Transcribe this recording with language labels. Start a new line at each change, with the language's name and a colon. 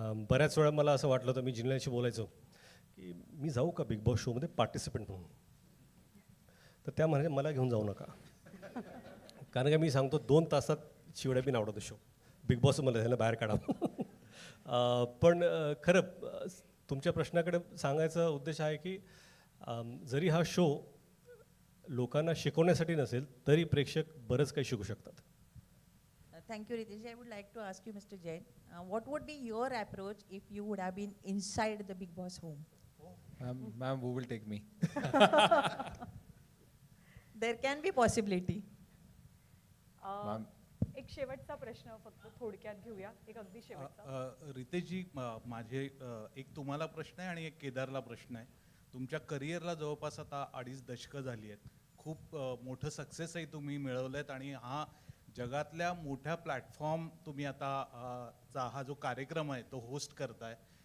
Marathi: बऱ्याच वेळा मला असं वाटलं होतं, मी जिल्ह्याशी बोलायचो की मी जाऊ का बिग बॉस शोमध्ये पार्टिसिपेंट म्हणून, तर त्या म्हणाले मला घेऊन जाऊ नका, कारण का मी सांगतो 2 तासात शिवड्या बी आवडतो शो. बिग बॉसमध्ये ह्याला बाहेर काढा. पण खरं तुमच्या प्रश्नाकडे सांगायचा उद्देश आहे की जरी हा शो लोकांना शिकवण्यासाठी नसेल तरी प्रेक्षक बरंच काही शिकू शकतात.
English: Thank you, Ritesh. I would like to ask you, Mr. Jain, what would be your approach if you would have been inside the Big Boss home? Ma'am, who will take me? There can be possibility. Ma'am.
Marathi: एक शेवटचा प्रश्न फक्त थोडक्यात घेऊया, एक अगदी शेवटचा. रितेशजी, माझे एक तुम्हाला प्रश्न आहे आणि एक केदारला प्रश्न आहे. तुमच्या करिअरला जवळपास आता 2.5 दशकं झाली आहेत. खूप मोठं सक्सेसही तुम्ही मिळवलं आहेत, आणि हा जगातल्या मोठ्या प्लॅटफॉर्म तुम्ही आता हा जो कार्यक्रम आहे तो होस्ट करताय.